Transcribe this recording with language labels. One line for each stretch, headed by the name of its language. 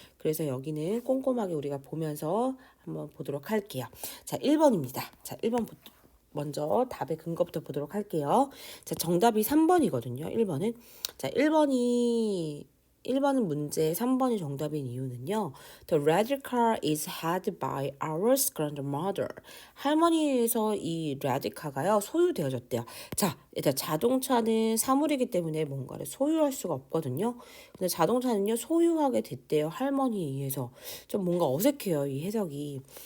Korean: 그래서 여기는 꼼꼼하게 우리가 보면서 한번 보도록 할게요. 자, 1번입니다. 자, 1번 먼저 답의 근거부터 보도록 할게요. 자, 정답이 3번이거든요. 1번은. 자, 1번은 문제, 3번이 정답인 이유는요.
English: The red car is had by our grandmother.
Korean: 할머니에서 이
English: red car
Korean: 가요 소유되어졌대요. 자, 일단 자동차는 사물이기 때문에 뭔가를 소유할 수가 없거든요. 근데 자동차는요 소유하게 됐대요. 할머니에 의해서. 좀 뭔가 어색해요, 이 해석이.